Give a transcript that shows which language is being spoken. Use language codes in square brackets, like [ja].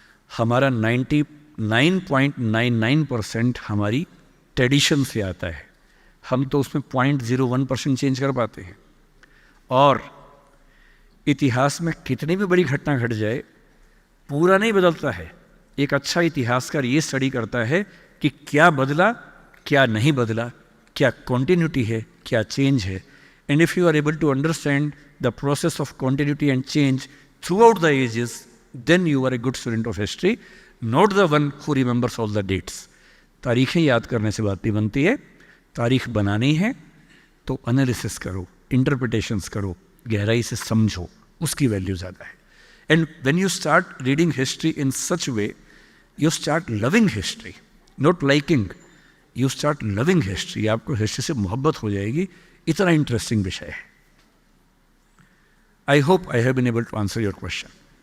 [hi] हमारा 99.99% हमारी ट्रेडिशन से आता है, हम तो उसमें 0.01% चेंज कर पाते हैं। और इतिहास में कितनी भी बड़ी घटना घट जाए, पूरा नहीं बदलता है। एक अच्छा इतिहासकार ये स्टडी करता है कि क्या बदला, क्या नहीं बदला, क्या कॉन्टिन्यूटी है, क्या चेंज है। [en] And if you are able to understand the process of continuity and change throughout the ages, then you are a good student of history, not the one who remembers all the dates. [hi] तारीखें याद करने से बात नहीं बनती है, तारीख बनानी है तो एनालिसिस करो, इंटरप्रिटेशंस करो, गहराई से समझो, उसकी वैल्यू ज़्यादा है। [en] And when you start reading history in such way, you start loving history, not liking, you start loving history. [hi] आपको हिस्ट्री से मोहब्बत हो जाएगी, इतना इंटरेस्टिंग विषय है। [en] I hope I have been able to answer your question.